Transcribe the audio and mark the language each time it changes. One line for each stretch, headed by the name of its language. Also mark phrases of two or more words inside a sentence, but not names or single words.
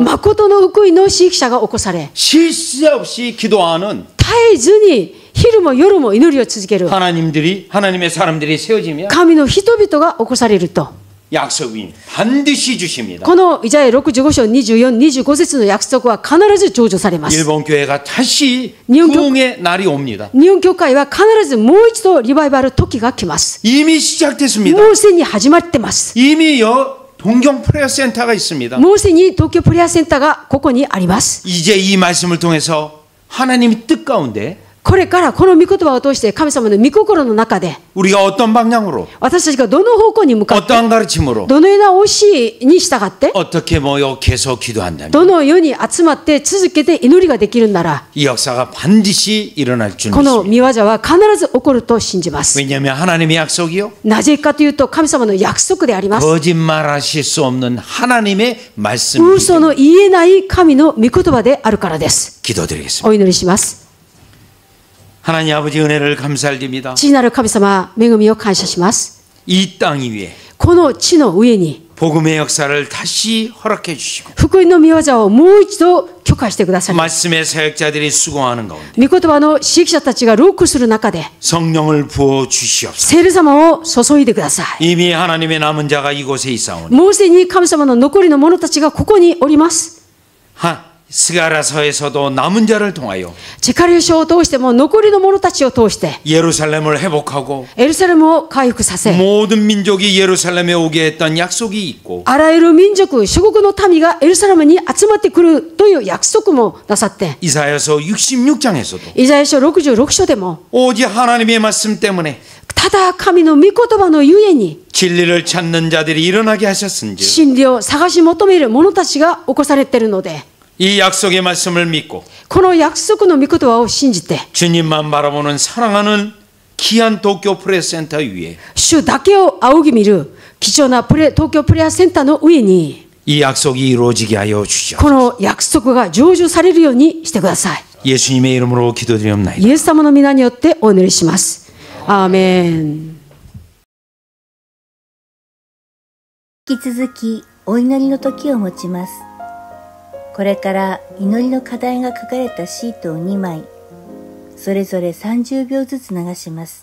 Japanese: 誠の福音の指揮者が起こされ、
Korean: 쉴 새 없이 기도하는
Japanese: 絶えずに昼も夜も祈りを続ける
Korean: 하나님의 사람들이 세워지면
Japanese: 神の人々が起こされると、
Korean: 약속이 반드시 주십니다.
Japanese: このイザヤ65章24、25節の約束は必ず成就されます。
Korean: 일본 교회가 다시 일본 부흥의 날이 옵니다.
Japanese: 日本教会は必ずもう一度リバイバル時が来ます。
Korean: 이미 시작됐습니다.
Japanese: もうすでに始まってます。
Korean: 이미 동경 프레어 센터가 있습니다.
Japanese: もうすでに東京プレアセンターがここにあります。
Korean: 이제 이 말씀을 통해서 하나님의 뜻 가운데
Japanese: これからこの御言葉を通して神様の御心の中で
Korean: 우리가 어떤 방향으로
Japanese: 私たちがどの方向に向かって
Korean: 어떠한 가르침으로
Japanese: どのような教えに従って
Korean: 어떻게 모여 계속 기도한다면
Japanese: どのように集まって続けて祈りができるなら
Korean: 이 역사가 반드시 일어날 줄
Japanese: この
Korean: 믿습니다.
Japanese: 御業は必ず起こると信じます。
Korean: 왜냐하면 하나님의 약속이요
Japanese: なぜかというと神様の約束であります。
Korean: 거짓말하실 수 없는 하나님의 말씀입니다.
Japanese: 嘘の言えない神の御言葉であるからです。
Korean: 기도드리겠습니다.
Japanese: お祈りします。
Korean: 하나님 아버지 은혜를 감사드립니다.
Japanese: 父なる神様、恵みを感謝します。
Korean: 이 땅 위에
Japanese: この地の上に
Korean: 복음의 역사를 다시 허락해 주시고
Japanese: 福音の御業をもう一度許可してください。
Korean: 말씀의 사역자들이 수고하는 가운데
Japanese: 御言葉の指揮者たちが労苦する中で
Korean: 성령을 부어 주시옵소서.
Japanese: 聖霊様を注いでください。
Korean: 이미 하나님의 남은 자가 이곳에 있사오니
Japanese: もうすでに神様の残りの者たちがここにおります。
Korean: 스가랴서에서도 남은 자를 통하여
Japanese: チェカリオ書を通しても残りの者たちを通して
Korean: 예루살렘을 회복하고
Japanese: エルサレムを回復させ
Korean: 모든 민족이 예루살렘에 오게 했던 약속이 있고
Japanese: あらゆる民族、諸国の民がエルサレムに集まってくるという約束もなさって
Korean: 이사야서 66장에서도
Japanese: イザヤ書66章でも
Korean: 오직 하나님의 말씀 때문에
Japanese: ただ神の御言葉のゆえに
Korean: 진리를 찾는 자들이 일어나게 하셨은지
Japanese: 真理を探し求める者たちが起こされているので
Korean: 이 약속의 말씀을 믿고
Japanese: この約束の御言葉を信じて
Korean: 주님만 바라보는 사랑하는 귀한 도쿄 프레스센터 위에
Japanese: 主だけを仰ぎ見る貴重な東京プレアセンターの上に
Korean: 이 약속이 이루어지게 하여
Japanese: こ
Korean: 주시옵소서.
Japanese: の約束が成就されるようにしてください。
Korean: 예수님의 이름으로 기도드리옵나이다.
Japanese: イエス様の皆によってお祈りします。アーメン。引き続きお祈りの時を持ちます。これから祈りの課題が書かれたシートを2枚、それぞれ30秒ずつ流します。